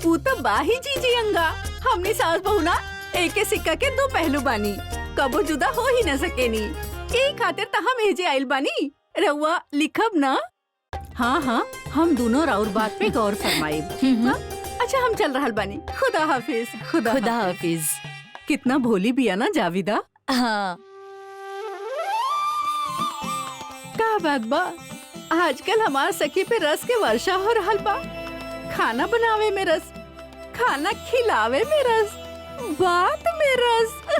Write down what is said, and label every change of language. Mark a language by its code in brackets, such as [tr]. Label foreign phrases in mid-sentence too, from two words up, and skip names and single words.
[bho] वो तो बाही जी अंगा, हमने सास बहू ना एक के सिक्का के दो पहलू बानी, कबो जुदा हो ही न सकेनी। यही खातिर तो हम एजे आइल बानी, रउआ लिखब ना? हाँ हाँ, हम दोनों राउर बात पे गौर फरमाइब। अच्छा हम चल रहल बानी, [ur] خدا حافظ. خدا حافظ. [bho] कितना भोली बिया ना जाविदा। हाँ का बात बा, आजकल हमार सखी पे रस के वर्षा हो रहल बा। खाना बनावे में रस, खाना खिलावे में रस, बात में रस।